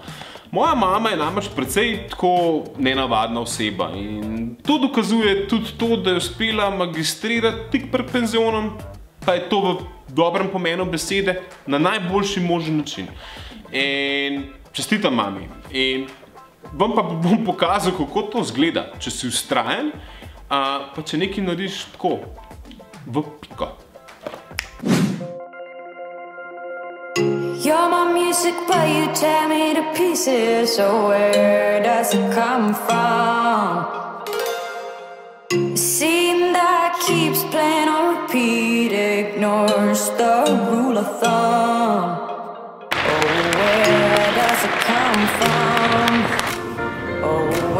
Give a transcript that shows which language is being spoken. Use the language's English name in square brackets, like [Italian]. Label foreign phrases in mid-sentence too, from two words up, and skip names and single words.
[Slovenian] Moja mama je namreč precej tako nenavadna oseba in to dokazuje tudi to, da je uspela magistrirati tik pred penzionom, pa je to v dobrem pomenu besede, na najboljši možen način. In čestitam mami. In vam pa bom pokazal, kako to izgleda, če si vztrajen, pa če nekaj narediš tako, v piko. [English] You're my music, but you tear me to pieces. So where does it come from? The scene that keeps playing on repeat ignores the rule of thumb. Oh, where does it come from? Oh,